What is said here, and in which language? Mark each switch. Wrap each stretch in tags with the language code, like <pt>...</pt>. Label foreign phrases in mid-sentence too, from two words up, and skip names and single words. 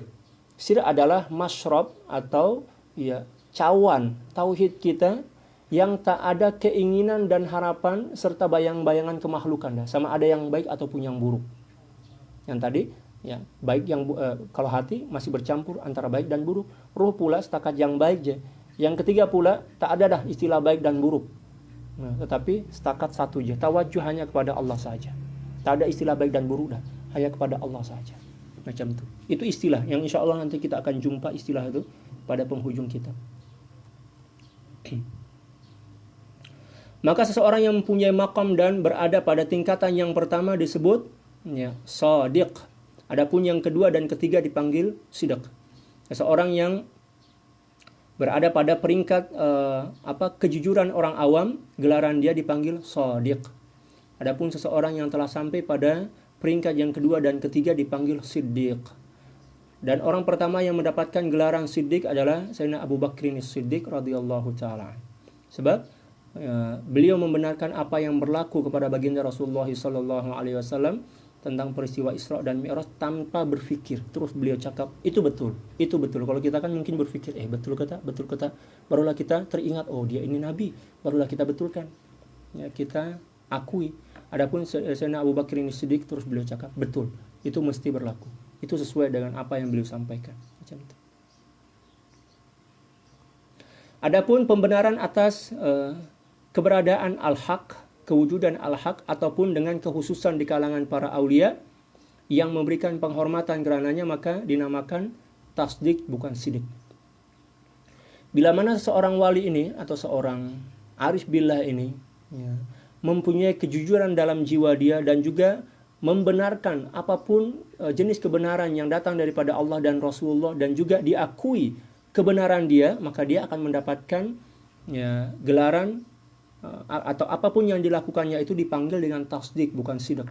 <ms>Sir adalah masyrab atau ya, cawan tauhid kita yang tak ada keinginan dan harapan serta bayang-bayangan kemakhlukan. Sama ada yang baik ataupun yang buruk. Yang tadi ya, baik yang kalau hati masih bercampur antara baik dan buruk. Ruh pula setakat yang baik je. Yang ketiga pula tak ada dah istilah baik dan buruk. Nah, tetapi setakat satu je, tawajuh hanya kepada Allah saja. Tak ada istilah baik dan buruk dah, hanya kepada Allah saja. Macam itu. Itu istilah yang</ms> <ar>إن شاء الله</ar> <ms>nanti kita akan jumpa istilah itu pada penghujung kita. Maka seseorang yang mempunyai maqam dan berada pada tingkatan yang pertama disebut ya, shadiq. Adapun yang kedua dan ketiga dipanggil sidq. Seseorang yang berada pada peringkat kejujuran orang awam, gelaran dia dipanggil shadiq. Adapun seseorang yang telah sampai pada peringkat yang kedua dan ketiga dipanggil siddiq. Dan orang pertama yang mendapatkan gelaran siddiq adalah Sayyidina Abu Bakrin As-Siddiq</ms> <ar>رضي الله تعالى.</ar> <ms>Sebab beliau membenarkan apa yang berlaku kepada baginda Rasulullah</ms> <ar>صلى الله عليه وسلم</ar> <ms>tentang peristiwa Isra dan Mi'raj tanpa berfikir. Terus beliau cakap, itu betul, itu betul. Kalau kita kan mungkin berfikir, betul kata. Barulah kita teringat, oh dia ini Nabi. Barulah kita betulkan. Ya, kita akui. Adapun Sayyidina Abu Bakar ini Siddiq, terus beliau cakap, betul, itu mesti berlaku. Itu sesuai dengan apa yang beliau sampaikan. Macam itu. Adapun pembenaran atas keberadaan al-haq, kewujudan al-haq, ataupun dengan kekhususan di kalangan para aulia yang memberikan penghormatan kerananya, maka dinamakan tasdik, bukan sidik. Bila mana seorang wali ini atau seorang</ms> <ar>عارف بالله</ar> <ms>ini ya, mempunyai kejujuran dalam jiwa dia dan juga membenarkan apapun jenis kebenaran yang datang daripada Allah dan Rasulullah dan juga diakui kebenaran dia, maka dia akan mendapatkan ya, gelaran atau apapun yang dilakukannya itu dipanggil dengan tasdik, bukan sidq.</ms>